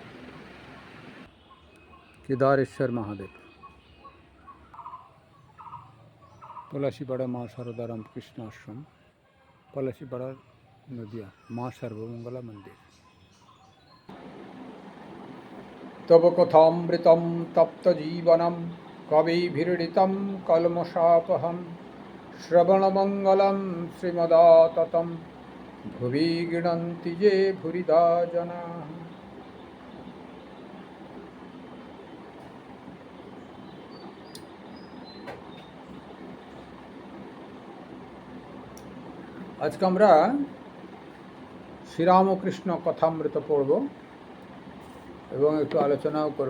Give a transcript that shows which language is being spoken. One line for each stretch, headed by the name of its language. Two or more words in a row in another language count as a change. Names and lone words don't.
Bangla: কেদারেশ্বর মহাদেব, পলাশিপাড়া মা সারদা রামকৃষ্ণ আশ্রম, পলাশিপাড়া, নদিয়া।
Sanskrit: মা সর্বমঙ্গলা মন্দির। তব কথামৃতম তপ্ত জীবনম কবিভিরীড়িতম কলমশাপহম শ্রবণমঙ্গলম শ্রীমদাততম ভুবি গৃণন্তি যে ভুরিদা জনা।
Bangla: আজকে আমরা শ্রীরামকৃষ্ণ কথামৃত পড়ব এবং একটু আলোচনাও করব।